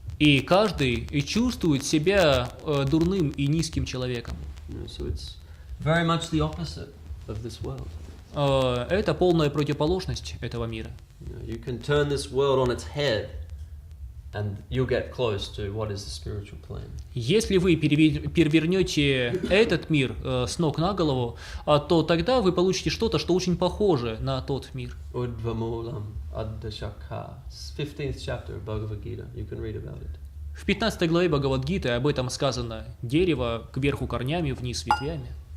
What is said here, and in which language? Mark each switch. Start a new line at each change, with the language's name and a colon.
Russian: И каждый и чувствует себя дурным и низким человеком.
English: You know, so it's very much the opposite of this world.
Russian: Это полная противоположность этого мира.
English: You know, you can turn this world on its head, and you'll get close to what is the spiritual plane.
Russian: Если вы перевернете этот мир с ног на голову, то тогда вы получите что-то, что очень похоже на тот мир.
English: Udvamulam Addashakha, 15th chapter of Bhagavad Gita. You can read about it.
Russian: В 15 главе Бхагавад-гиты об этом сказано: дерево кверху корнями, вниз ветвями.